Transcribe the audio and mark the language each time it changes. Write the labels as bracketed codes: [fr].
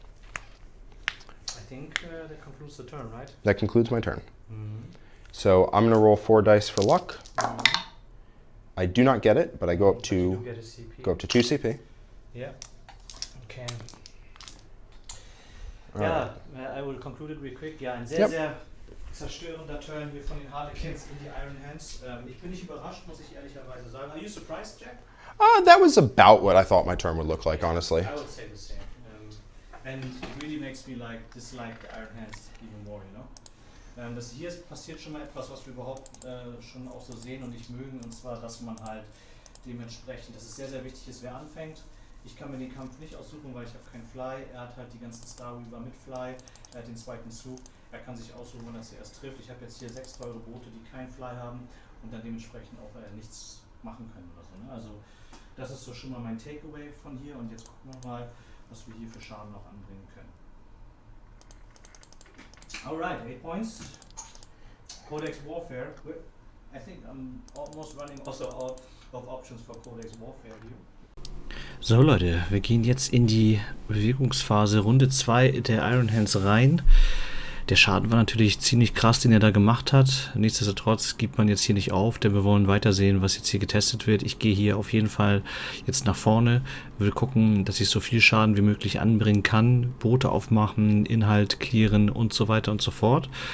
[en] I think that concludes the turn, right? That concludes my turn. So I'm going to roll 4 dice for luck. I do not get it, but I go up But you do to get a CP. 2 CP. Yeah. Okay. All Ja, I will conclude it real quick. [de] Ja, ein sehr, sehr zerstörender Turn hier von den Harlequins in die Iron Hands. Ich bin nicht überrascht, muss ich ehrlicherweise sagen. [en] Are you surprised, Jack? That was about what I thought my turn would look like, honestly. I would say the same. And it really makes me dislike the Iron Hands even more, you know? [de] Das hier passiert schon mal etwas, was wir überhaupt schon auch so sehen und nicht mögen, und zwar, dass man halt dementsprechend, dass es sehr, sehr wichtig ist, wer anfängt. Ich kann mir den Kampf nicht aussuchen, weil ich habe keinen Fly. Er hat halt die ganzen Star Weaver mit Fly. Er hat den zweiten Zug. Er kann sich aussuchen, wann er zuerst trifft. Ich habe jetzt hier 6 teure Boote, die keinen Fly haben und dann dementsprechend auch nichts machen können oder so. Ne? Also das ist so schon mal mein Takeaway von hier, und jetzt gucken wir mal, was wir hier für Schaden noch anbringen können. [en] Alright, 8 points. Codex Warfare. I think I'm almost running also out of options for Codex Warfare here. [de] So Leute, wir gehen jetzt in die Bewegungsphase Runde 2 der Iron Hands rein. Der Schaden war natürlich ziemlich krass, den er da gemacht hat. Nichtsdestotrotz gibt man jetzt hier nicht auf, denn wir wollen weiter sehen, was jetzt hier getestet wird. Ich gehe hier auf jeden Fall jetzt nach vorne, will gucken, dass ich so viel Schaden wie möglich anbringen kann, Boote aufmachen, Inhalt clearen und so weiter und so fort.